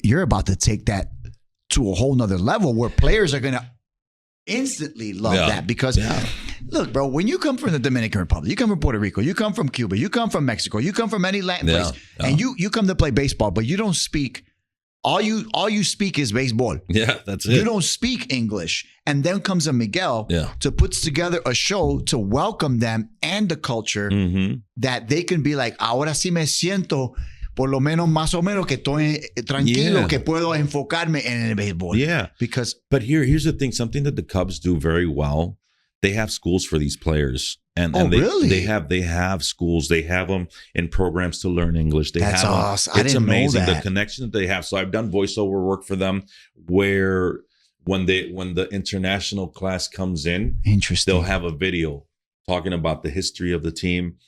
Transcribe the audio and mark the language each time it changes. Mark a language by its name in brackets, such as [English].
[English] you're about to take that to a whole nother level where players are gonna instantly love that, because look, bro, when you come from the Dominican Republic, you come from Puerto Rico, you come from Cuba, you come from Mexico, you come from any Latin place, and you come to play baseball, but you don't speak. All you speak is baseball. Yeah, that's it. You don't speak English. And then comes a Miguel to puts together a show to welcome them and the culture, that they can be like, [Spanish] ahora sí me siento por lo menos más o menos que estoy tranquilo, que puedo enfocarme en el béisbol. [English] Yeah. But here's the thing, something that the Cubs do very well, they have schools for these players. And really? They have schools. They have them in programs to learn English. That's awesome. I didn't amazing know that. The connection that they have. So I've done voiceover work for them, where when the international class comes in, they'll have a video talking about the history of the team.